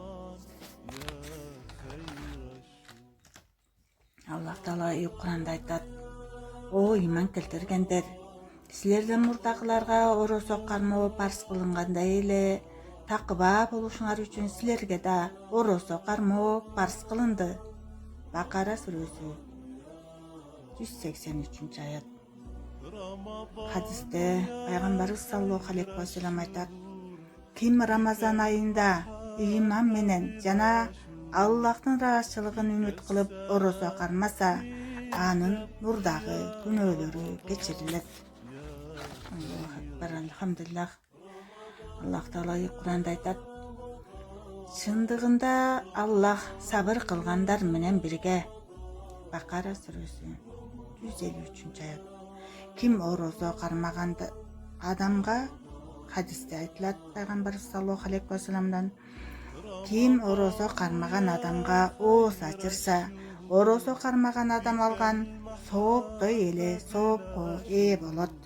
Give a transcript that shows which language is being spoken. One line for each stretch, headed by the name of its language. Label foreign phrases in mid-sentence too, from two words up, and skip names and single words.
Kyrgyz: Аллах Таала Кур'анда айтат: "О иман келтиргендер, силерден мурдагыларга орозо кармоо парз кылынгандай эле такыба болушуңар үчүн силерге да орозо кармоо парз кылынды." Бакара сүрөсү 183-аят. Хадисте пайгамбарыбыз
Arabic: صلى الله عليه وسلم
Kyrgyz: айтат: "Ким Рамазан айында иман менен жана Аллахтын ыраазычылыгын үмүт кылып орозо кармаса, анын мурдагы күнөөлөрү кечирилет."
Arabic: الله أكبر، الحمد لله.
Kyrgyz: Аллах Таала Кур'анда айтат: "Чындыгында Аллах сабыр кылгандар менен бирге." Бакара сүрөсү 153-аят. Ким орозо кармаган адамга, хадисте айтылат пайгамбарыбыз
Arabic: صلى الله عليه وسلم:
Kyrgyz: "Ким орозо кармаган адамга ооз ачырса, орозо кармаган адам алган сооптой эле соопко ээ болот."